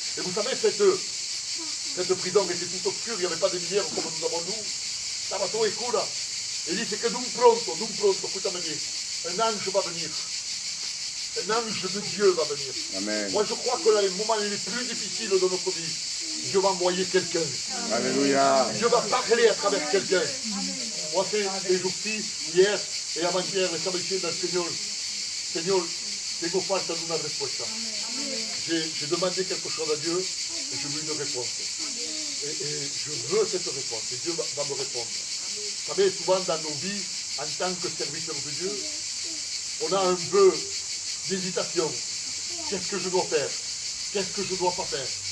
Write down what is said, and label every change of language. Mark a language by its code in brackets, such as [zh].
[fr] Et vous savez, cette prison était toute obscure, il n'y avait pas de lumière comme nous avons nous. [es] Estaba todo oscura. [fr] Et il dit, c'est que d'un pronto, écoutez-moi bien, un ange va venir. Un ange de Dieu va venir. Amen. Moi, je crois que là, les moments les plus difficiles de notre vie, Dieu va envoyer quelqu'un. Alléluia. Dieu va parler à travers quelqu'un. Moi, ces jours-ci, hier et avant-hier, [es] estaba diciendo al Señor, Señor, tengo falta de una respuesta. [fr] J'ai demandé quelque chose à Dieu et je veux une réponse. Et je veux cette réponse et Dieu va me répondre. Vous savez, souvent dans nos vies, en tant que serviteur de Dieu, on a un peu d'hésitation. Qu'est-ce que je dois faire? Qu'est-ce que je ne dois pas faire?